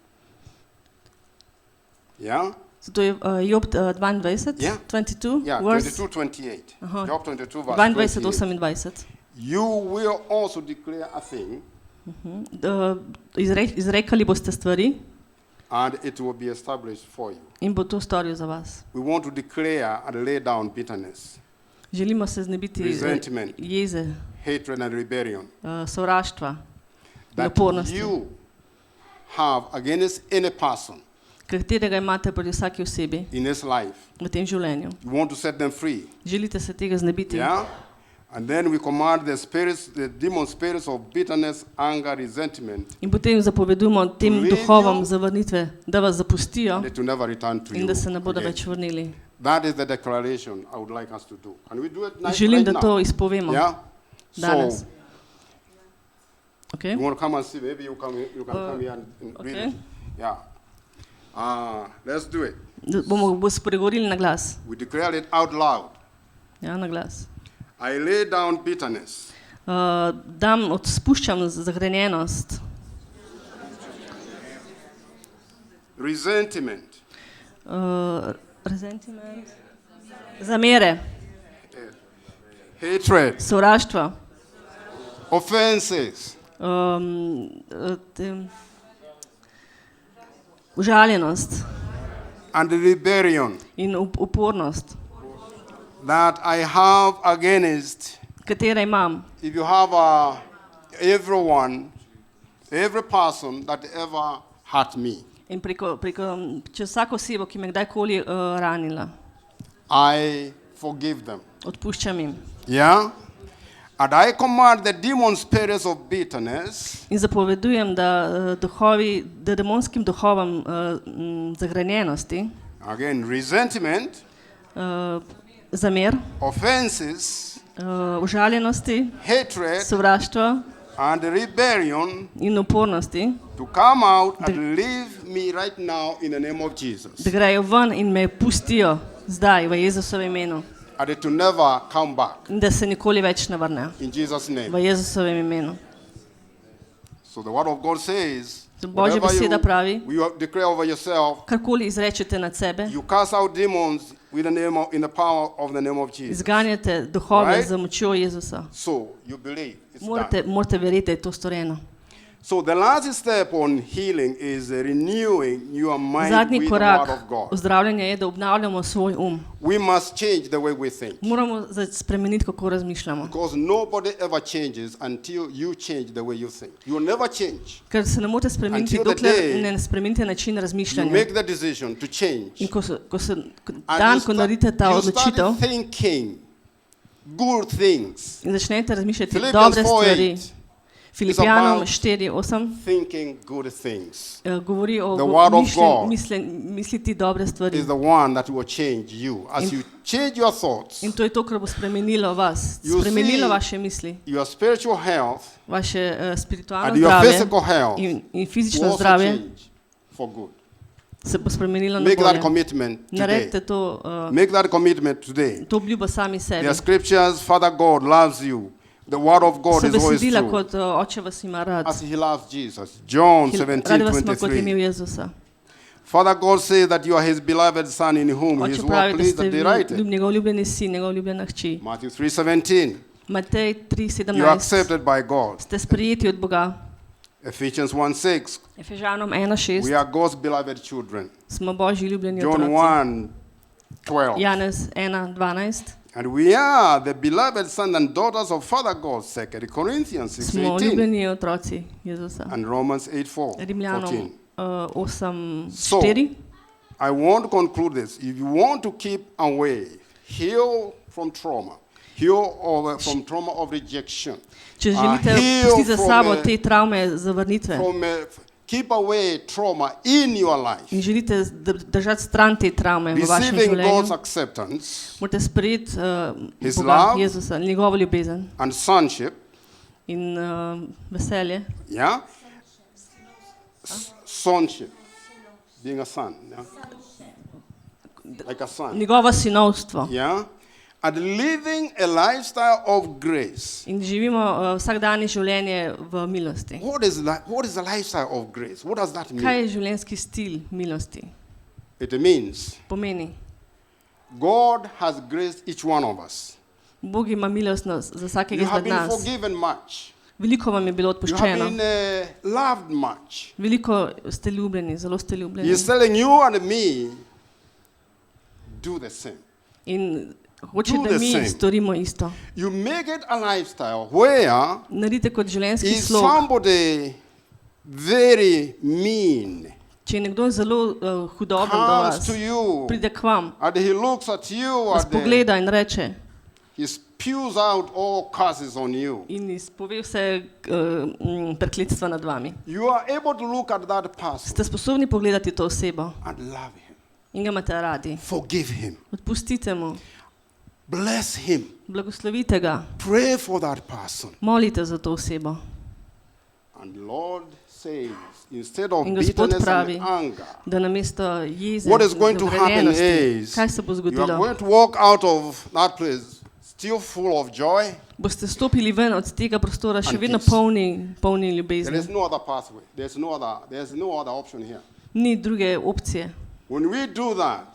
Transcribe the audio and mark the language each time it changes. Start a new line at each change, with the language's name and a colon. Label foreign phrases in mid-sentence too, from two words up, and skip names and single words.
English: Yeah?
Slovenian: Zato je Job 22,
English: Yeah. 22, Yeah, verse 22:28. Aha. Job 22, verse 22, 28. 28. You will also declare a thing,
Slovenian: Izrekali boste stvari
English: and it will be established for you.
Slovenian: in bo to storil za vas.
English: We want to declare and lay down bitterness,
Slovenian: Želimo se znebiti
English: Resentment.
Slovenian: jeze,
English: hatred, and rebellion
Slovenian: sovraštva,
English: that
Slovenian: napornosti,
English: you have against any person
Slovenian: katerega imate pri vsaki osebi
English: in his life.
Slovenian: v tem življenju.
English: You want to set them free.
Slovenian: Želite se tega znebiti.
English: Yeah? And then we command the spirits, the demon spirits of bitterness, anger, resentment,
Slovenian: In potem zapovedujemo tem
English: Leave
Slovenian: duhovom
English: you.
Slovenian: zavrnitve, da vas zapustijo
English: and it will never return to
Slovenian: in
English: you.
Slovenian: da se ne bodo
English: again.
Slovenian: več vrnili.
English: That is the declaration I would like us to do. Can we do it
Slovenian: Želim,
English: right
Slovenian: da
English: now?
Slovenian: to izpovemo
English: Yeah?
Slovenian: danes.
English: So, Okay? you want to come and see? Maybe you can come here and read okay. it. Yeah. Let's do it.
Slovenian: Bomo spregovorili na glas.
English: We declare it out loud.
Slovenian: Ja, na glas.
English: I lay down bitterness,
Slovenian: Spuščam zagrenjenost,
English: resentment,
Slovenian: zamere,
English: hatred,
Slovenian: sovraštvo,
English: offenses,
Slovenian: Užaljenost
English: and rebellion
Slovenian: in upornost,
English: that I have against,
Slovenian: katere imam.
English: if you have every person that ever hurt me,
Slovenian: In čez vsako osebo, ki me kdajkoli ranila,
English: I forgive them.
Slovenian: odpuščam jim.
English: Yeah? And I command the demon spirits of bitterness
Slovenian: In zapovedujem, da demonskim duhovom zagrenjenosti,
English: again, resentment,
Slovenian: zamer,
English: offenses,
Slovenian: užaljenosti,
English: hatred,
Slovenian: sovraštva
English: and rebellion
Slovenian: in upornosti,
English: to come out and leave me right now in the name of Jesus.
Slovenian: da grejo ven in me pustijo zdaj v Jezusovem imenu
English: And to never come back
Slovenian: in da se nikoli več ne vrnejo
English: in Jesus' name.
Slovenian: v Jezusovem imenu.
English: So the word of God says,
Slovenian: Božja beseda pravi,
English: you declare over yourself,
Slovenian: karkoli izrečete nad sebe,
English: you cast out demons with in the power of the name of Jesus.
Slovenian: izganjate duhove
English: Right?
Slovenian: z močjo Jezusa.
English: So you believe it's done.
Slovenian: Morate verjeti, da je to storjeno.
English: So the last step on healing is renewing your mind
Slovenian: Zadnji
English: with the
Slovenian: korak
English: word of God.
Slovenian: ozdravljanja je, da obnavljamo svoj
English: We must change the way we think.
Slovenian: Moramo spremeniti, kako razmišljamo.
English: Because nobody ever changes until you change the way you think. You will never change.
Slovenian: Ker se ne morete spremeniti,
English: Until the
Slovenian: dokler
English: day
Slovenian: ne spremenite način
English: You
Slovenian: razmišljanja.
English: make the decision to change.
Slovenian: In
English: And
Slovenian: ko naredite ta
English: you
Slovenian: odločitev
English: start thinking good things.
Slovenian: in začnete razmišljati
English: Philippians
Slovenian: dobre stvari. 4:8 Filipijanom
English: about 4:8 thinking good things
Slovenian: govori o
English: The word of God
Slovenian: misliti dobre stvari.
English: is the one that will change you. As you change your thoughts,
Slovenian: In to je to, kar bo spremenilo vas,
English: You
Slovenian: spremenilo
English: see-
Slovenian: vaše misli,
English: your spiritual health
Slovenian: vaše spiritualno
English: and your
Slovenian: zdravje
English: physical health
Slovenian: in
English: will
Slovenian: fizično
English: also
Slovenian: zdravje
English: change for good.
Slovenian: se bo spremenilo na
English: Make that
Slovenian: bolje.
English: commitment today.
Slovenian: Naredite to,
English: Make that commitment today.
Slovenian: to obljubo sami sebi.
English: There are scriptures, Father God loves you. The word of God
Slovenian: Se
English: is always
Slovenian: besedila
English: true.
Slovenian: kot oče vas ima rad.
English: As he loves Jesus. John
Slovenian: Rad vas ima kot je imel 17:23. Jezusa.
English: Father God says that you are his beloved son in whom he is
Slovenian: Oče
English: well
Slovenian: pravi, da
English: pleased
Slovenian: ste
English: and
Slovenian: vi
English: delighted.
Slovenian: njegov ljubljeni sin, njegov ljubljena hči.
English: Matthew 3:17.
Slovenian: Matej
English: You are
Slovenian: 3:17.
English: accepted by God.
Slovenian: Ste sprejeti od Boga.
English: Ephesians 1:6.
Slovenian: Efežanom
English: We
Slovenian: 1:6.
English: are God's beloved children.
Slovenian: Smo Božji ljubljeni
English: John
Slovenian: otroci. 1:12. Janez 1:12.
English: And we are the beloved sons and daughters of Father God. 2 Corinthians
Slovenian: Smo 6:18. ljubljeni otroci Jezusa.
English: And Romans 8:14.
Slovenian: Rimljanom 8:4.
English: I want to conclude this. If you want to keep away, heal from trauma, from trauma of rejection,
Slovenian: Če želite
English: heal
Slovenian: pustiti za
English: from,
Slovenian: sabo te travme zavrnitve
English: keep away trauma in your life,
Slovenian: in želite držati stran te travme v vašem
English: receiving God's
Slovenian: življenju,
English: acceptance
Slovenian: morate sprejeti
English: His
Slovenian: Boga,
English: love
Slovenian: Jezusa, njegovo ljubezen
English: and sonship,
Slovenian: in veselje.
English: yeah, sonship, being a son, yeah, like a son,
Slovenian: Njegovo sinovstvo.
English: yeah, and living a lifestyle of grace.
Slovenian: In živimo vsakdanje življenje v milosti.
English: What is the lifestyle of grace? What does that
Slovenian: Kaj
English: mean?
Slovenian: je življenjski stil milosti?
English: It means
Slovenian: Pomeni,
English: God has graced each one of us.
Slovenian: Bog ima milostnost za vsakega
English: You have
Slovenian: izmed
English: been
Slovenian: nas.
English: forgiven much.
Slovenian: Veliko vam je bilo
English: You have
Slovenian: odpuščeno.
English: been loved much.
Slovenian: Veliko ste ljubljeni, zelo ste ljubljeni.
English: He's telling you and me, do the same.
Slovenian: In hoče,
English: Do
Slovenian: da
English: the
Slovenian: mi
English: same.
Slovenian: storimo isto.
English: You make it a lifestyle where
Slovenian: Naredite kot življenjski
English: is
Slovenian: slog.
English: somebody very mean
Slovenian: Če je nekdo zelo hudoben do
English: comes
Slovenian: vas,
English: to you
Slovenian: pride k vam,
English: and he looks at you
Slovenian: vas
English: and
Slovenian: pogleda in reče
English: he spews out all curses on you.
Slovenian: in izpove vse prekletstva nad vami.
English: You are able to look at that person
Slovenian: Ste sposobni pogledati to osebo
English: and love him.
Slovenian: in ga imate radi.
English: Forgive him.
Slovenian: Odpustite mu,
English: Bless him.
Slovenian: blagoslovite ga,
English: Pray for that person.
Slovenian: molite za to osebo.
English: And Lord says, instead of
Slovenian: In Gospod
English: bitterness
Slovenian: pravi,
English: and anger,
Slovenian: da namesto jeze
English: what is
Slovenian: in
English: going to happen
Slovenian: zavrenenosti,
English: is
Slovenian: kaj se bo
English: you are
Slovenian: zgodilo?
English: going to walk out of that place still full of joy.
Slovenian: Boste stopili ven od tega prostora še
English: And
Slovenian: vedno
English: peace.
Slovenian: polni
English: There
Slovenian: ljubezni.
English: is no other pathway. There's no other option here.
Slovenian: Ni druge opcije.
English: When we do that,